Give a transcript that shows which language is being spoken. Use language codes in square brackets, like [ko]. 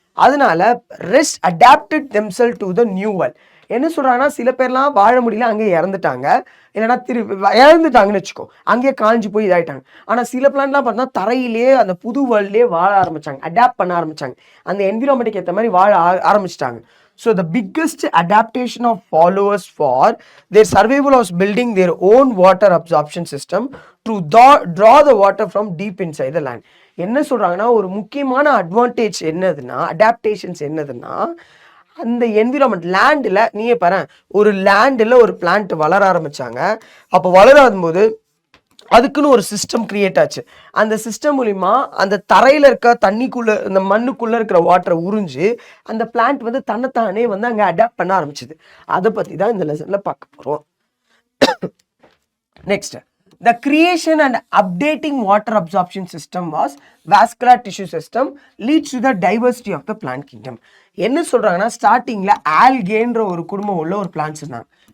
[ta] அதனால [en] Rest adapted themselves to the new world. [ta] என்ன சொல்கிறாங்கன்னா, சில பேர்லாம் வாழ முடியல, அங்கேயே இறந்துட்டாங்க, இல்லைன்னா இறந்துட்டாங்கன்னு வச்சுக்கோ, அங்கேயே காஞ்சி போய் இதாயிட்டாங்க. ஆனால் சில பிளான்ட்லாம் பார்த்தோன்னா தரையிலேயே அந்த புது வேர்ல்ட்லேயே வாழ ஆரம்பித்தாங்க, அடாப்ட் பண்ண ஆரம்பித்தாங்க, அந்த என்விரான்மெண்ட்டுக்கு ஏற்ற மாதிரி வாழ ஆரம்பிச்சிட்டாங்க. [en] So the biggest adaptation of followers for their survival was building their own water absorption system to draw the water from deep inside the land. [ta] என்ன சொல்றாங்கன்னா, ஒரு முக்கியமான அட்வான்டேஜ் அடாப்டேஷன்ஸ் என்னதுன்னா, அந்த என்விரான்மெண்ட் லேண்டில் நீயே பாரு, ஒரு லேண்டில் ஒரு பிளான்ட் வளர ஆரம்பிச்சாங்க. அப்போ வளராதும் போது அதுக்குன்னு ஒரு சிஸ்டம் கிரியேட் ஆச்சு. அந்த சிஸ்டம் மூலிமா அந்த தரையில் இருக்க தண்ணிக்குள்ளே, இந்த மண்ணுக்குள்ளே இருக்கிற வாட்டரை உறிஞ்சு அந்த பிளான்ட் வந்து தன்னைத்தானே வந்து அங்கே அடாப்ட் பண்ண ஆரம்பிச்சிது. அதை பற்றி தான் இந்த லெசனில் பார்க்க போகிறோம். [en] Next, the creation and updating water absorption system was vascular tissue system leads to the diversity of the plant kingdom. [ta] என்ன சொல்கிறாங்கன்னா, ஸ்டார்டிங்கில் ஆல்கேன்ற ஒரு குடும்பம் உள்ள ஒரு பிளான்ட்ஸ் இருந்தாங்க.